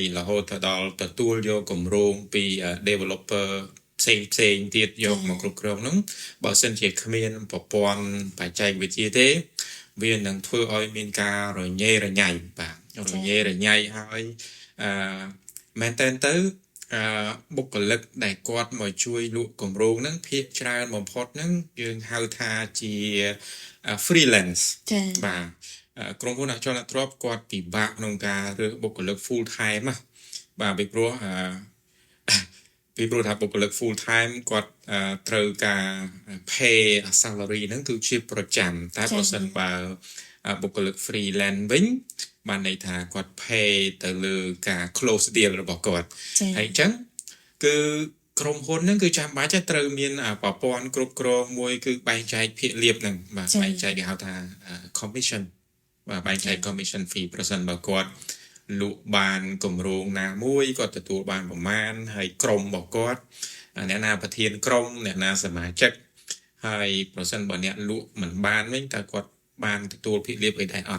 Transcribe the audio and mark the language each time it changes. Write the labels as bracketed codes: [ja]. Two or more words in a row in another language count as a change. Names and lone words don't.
[km] រហូតទៅដល់ទទួលយកគម្រោងពី developer ផ្សេងទៀតយកមកគ្រប់គ្រងហ្នឹងបើសិនជាគ្មានប្រព័ន្ធបច្ចេកវិទ្យាទេវានឹងធ្វើឲ្យមានការរញ៉េរញ៉ៃបាទរញ៉េរញ៉ៃហើយមែនតើទៅបុគ្គលិកដែលគាត់មកជួយលក់គម្រោងហ្នឹងភាគច្រើនបំផុតហ្នឹងយើងហៅថាជា freelance បាទក្រុមហ៊ុនអចលនទ្រព្យគាត់ពិបាកក្នុងការរើសបុគ្គលិក [en] full time [km] ណាបាទពីព្រោះថាបុគ្គលិក [en] full time [km] គាត់ត្រូវការ [en] pay salary [km] ហ្នឹងគឺជាប្រ ចាំតែប្រសិនបើបុគ្គលិក freelance វិញបានន័យថាគាត់ pay ទៅលើការ [en] close deal [km] របស់គាត់ហើយអញ្ចឹងគឺក្រុមហ៊ុ នហ្នឹងគឺចាំបាច់ត្រូវមានប្រព័ន្ធគ្រប់គ្រងមួយគឺបែងចែកភាគលាភហ្នឹងបាទបែងចែកគេហៅថា commission បាទបែងចែក [en] commission fee [km] ប្រសិនបើគាត់លក់បានគម្រោងណាមួយគាត់ទទួលបានប្រមាណហើយក្រុមរបស់គាត់អ្នកណាប្រធានក្រុមអ្នកណាសមាជិកហើយប្រសិនបើអ្នកលក់មិនបានវិញតើគាត់បានទទួលភាគលាភអីដែរអត់